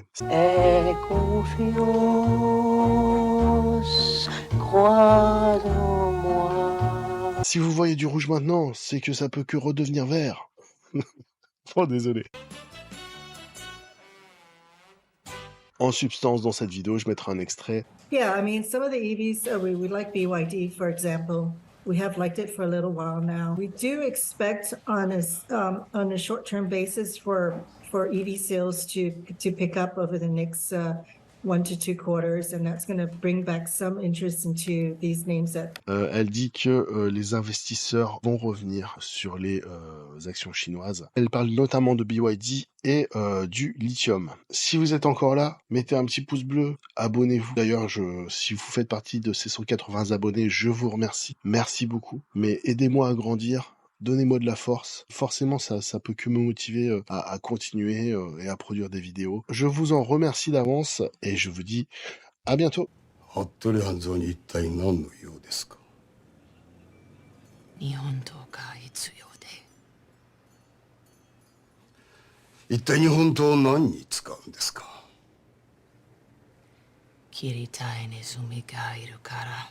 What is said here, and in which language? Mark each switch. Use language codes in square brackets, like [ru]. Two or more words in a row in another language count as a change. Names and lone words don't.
[fr] Aie confiance, crois en moi. Si vous voyez du rouge maintenant, c'est que ça peut que redevenir vert. Oh, désolé. En substance, dans cette vidéo, je mettrai un extrait. [en] Yeah, I mean, some of the EVs, we like BYD, for example. We have liked it for a little while now. We do expect on a short-term basis for EV sales to pick up over the next 1 to 2 quarters, and that's going to bring back some interest into these names that. [fr] Elle dit que les investisseurs vont revenir sur les actions chinoises. Elle parle notamment de BYD et du lithium. Si vous êtes encore là, mettez un petit pouce bleu, abonnez-vous. D'ailleurs, si vous faites partie de ces 180 abonnés, je vous remercie. Merci beaucoup. Mais aidez-moi à grandir. Donnez-moi de la force. Forcément, ça peut que me motiver à continuer et à produire des vidéos. Je vous en remercie d'avance et je vous dis à bientôt. [ja] 日本刀が必要で。一体日本刀を何に使うんですか？切りたいネズミがいるから。